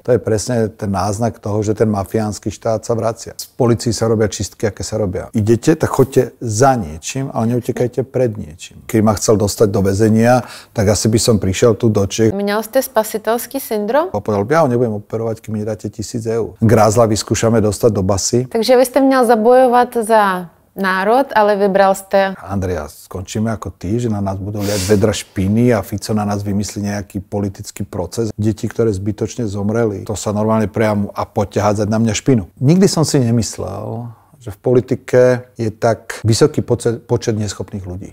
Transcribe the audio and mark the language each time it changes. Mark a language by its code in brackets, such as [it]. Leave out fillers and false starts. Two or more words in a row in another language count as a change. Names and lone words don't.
[sk] To je presne ten náznak toho, že ten mafiánsky štát sa vracia. Z polícii sa robia čistky, aké sa robia. Idete, tak choďte za niečím, ale neutekajte pred niečím. Keď ma chcel dostať do väzenia, tak asi by som prišiel tu do Čech. [cs] Měl jste spasitelský syndrom? [sk] A povedal, ja ho nebudem operovať, keď mi dáte 1000 eur. Grázla vyskúšame dostať do basy. [cs] Takže vy jste měl zabojovat za národ, ale vybral jste... [sk] Andrea, skončíme ako ty, že na nás budú liať vedra špiny a Fico na nás vymyslí nejaký politický proces. Deti, ktoré zbytočne zomreli, to sa normálne priamo a poďte hádzať na mňa špinu. Nikdy som si nemyslel, že v politike je tak vysoký počet neschopných ľudí.